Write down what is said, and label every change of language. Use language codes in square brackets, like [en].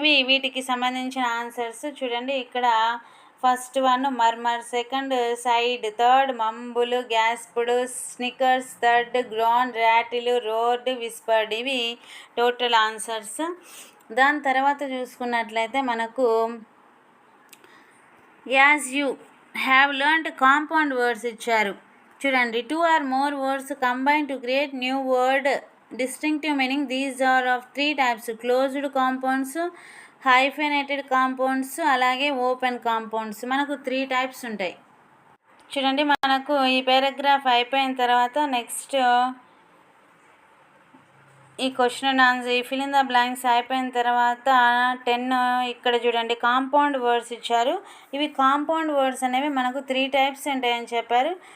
[te] వీటికి సంబంధించిన ఆన్సర్స్ చూడండి. ఇక్కడ first one murmur, second side, third మంబుల్, గ్యాస్ప్డ్, Snickers, third గ్రాన్, rattle, రోర్డ్, whispered. ఇవి టోటల్ ఆన్సర్స్. దాని తర్వాత చూసుకున్నట్లయితే మనకు [en] as you have learned [te] compound words ఇచ్చారు. [en] చూడండి, 2 or more words combine to create new word, distinctive meaning. These are of 3 types: closed compounds, hyphenated compounds, అలాగే open compounds. [te] మనకు 3 types ఉంటాయి. చూడండి మనకు ఈ పారాగ్రాఫ్ అయిపోయిన తర్వాత నెక్స్ట్ ఈ క్వశ్చన్ అండ్ ఆన్సర్, ఈ ఫిల్ ఇన్ ద బ్లాంక్స్ అయిపోయిన తర్వాత 10 ఇక్కడ చూడండి కాంపౌండ్ వర్డ్స్ ఇచ్చారు. ఇవి కాంపౌండ్ వర్డ్స్ అనేవి మనకు 3 టైప్స్ ఉంటాయని చెప్పారు.